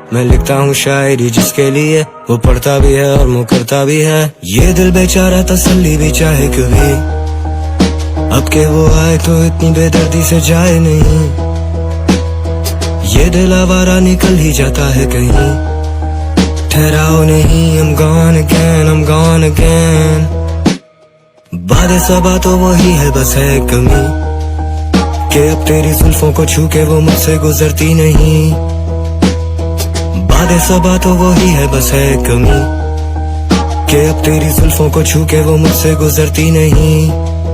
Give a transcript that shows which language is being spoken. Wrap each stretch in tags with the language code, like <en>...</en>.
<hi>मैं लिखता हूँ शायरी जिसके लिए, वो पढ़ता भी है और मुकरता भी है। ये दिल बेचारा तसल्ली भी चाहे कभी, अब के वो आए तो इतनी बेदर्दी से जाए नहीं। ये दिल आवारा निकल ही जाता है कहीं, ठहराओ नहीं,</hi> <en>I'm gone again, I'm gone again.</en> <hi>बातें सबा तो वही है, बस है कमी कि अब तेरी जुल्फों को छू के वो मुझसे गुजरती नहीं. बातें सबा तो वही है, बस है कमी कि अब तेरी जुल्फों को छू के वो मुझसे गुजरती नहीं.</hi>